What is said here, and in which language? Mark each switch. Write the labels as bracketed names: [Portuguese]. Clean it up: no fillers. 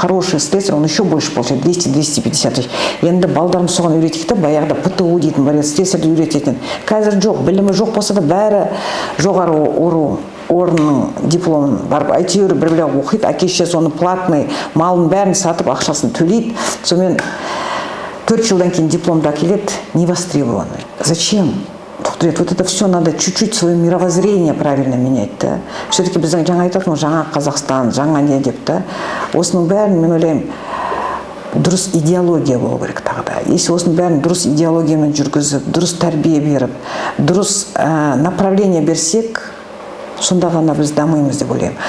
[Russian] Хороший слесарь, он еще больше получает, 200-250 тысяч. [Kazakh] Енді балдарым соған үйретейді, баяғыда ПТУ дейтін бар, слесарьді үйрететін. Қазір жоқ, білімі жоқ болса да бәрі жоғары орынның дипломын барып, әйтеуір бір оқиды, әке-шешесі оны платный, малын бәрін сатып, ақшасын төлейді. Сонымен 4 жылдан кейін дипломды әкеледі, [Russian] не востребованный. Зачем? Вот это все надо чуть-чуть свое мировоззрение правильно менять, да. Все-таки [Kazakh] біздің жаңа айтатын, жаңа Қазақстан, жаңа не деп, да. Осының бәрін, мен ойлаймын, дұрыс идеология болу керек тағы да. [Russian] Если [Kazakh] осының бәрін дұрыс идеологиямен жүргізіп, дұрыс тәрбие беріп, дұрыс [Russian] направление [Kazakh] берсек, сонда ғана біз дамимыз деп ойлаймын.